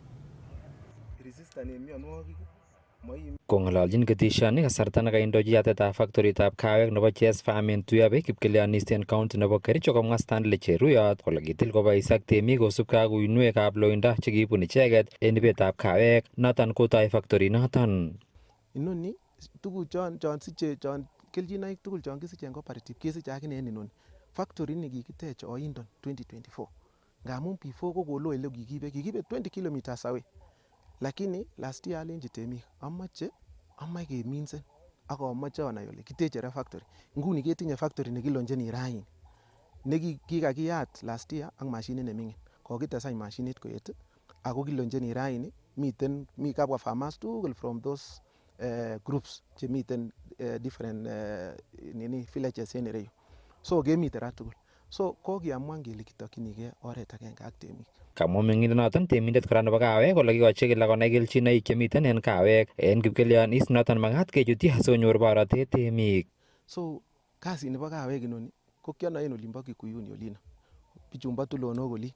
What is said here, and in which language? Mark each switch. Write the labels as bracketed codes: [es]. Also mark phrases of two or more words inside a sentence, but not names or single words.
[kln] Kong'ololjin ketishoni kasarta nekaindochi yatetab factoritab kawek nebo Chess Farm en Tuyabe Kipkelianis en county nebo Kericho komwa Stanley Cheruyot kole kitil kobois ak temik kosubkei ak uinwekab loindo chekibun icheket en ibetab kawek noton kotoi factory noton. Inoni tuguk chon siche chon keljinoik tugul chon kisiche en cooperative kesiche akine en inoni. Factory ini kikitech oindon 2024 ngamun before ko kolo ele kikibe [en] 20 kilometers away. [kln] Lakini [en] last year [kln] alenji temik amache keminsen ak amoche anai ole kiteche ra factory. Nguni ketinye factory nekilonjeni raini nekikakiyat [en] last year [kln] ak mashinit neming'in. Kokitesany mashinit koet ako kilonjeni raini mi kabwa farmers tugul [en] from those groups [kln] chemiten [en] different villages [kln] en ireyu. So kemiten ra tugul. So kokiamuan kele kitokyinigei oret agenge ak temik. Kamwa meng'indonoton temindet kora nebo kawek kole kikochi kila konai kelchinoik chemiten en kawek en Kipkelianis noton makat kechutyi asikonyor borotet temik. So kasit nebo kawek inoni ko kianoe en olimbo Kikuyuni olino bichumbo tulonok olin.